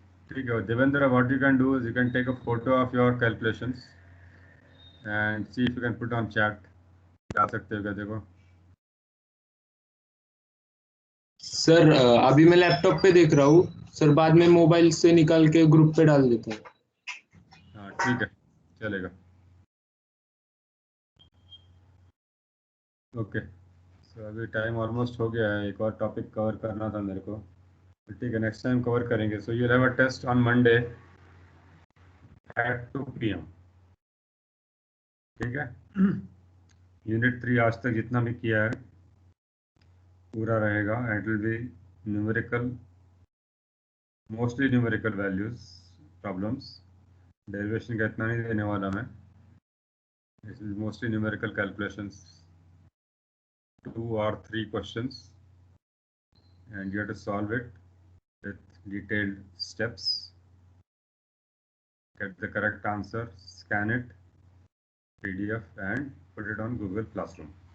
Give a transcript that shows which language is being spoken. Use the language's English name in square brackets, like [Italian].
[Hindi] ठीक है [English] Devendra, what you can do is you can take a photo of your calculations and see if you can put on chat। [Hindi] डाल सकते हो क्या? देखो। सर अभी मैं लैपटॉप पे देख रहा हूँ सर, बाद में मोबाइल से निकाल के ग्रुप पे डाल देता हूँ। हाँ ठीक है, चलेगा। ओके, सो अभी टाइम ऑलमोस्ट हो गया है, एक और टॉपिक कवर करना था मेरे को, तो ठीक है, नेक्स्ट टाइम कवर करेंगे। [English] so you have a test on Monday at 2 PM, [Hindi] ठीक है। यूनिट 3 आज तक जितना भी किया है पूरा रहेगा, [English] It will be numerical, mostly numerical values problems. [Hindi] Derivation का इतना नहीं देने वाला मैं, [English] This is mostly numerical calculations, 2 or 3 questions, and you have to solve it with detailed steps, get the correct answer, scan it, PDF, and put it on Google Classroom.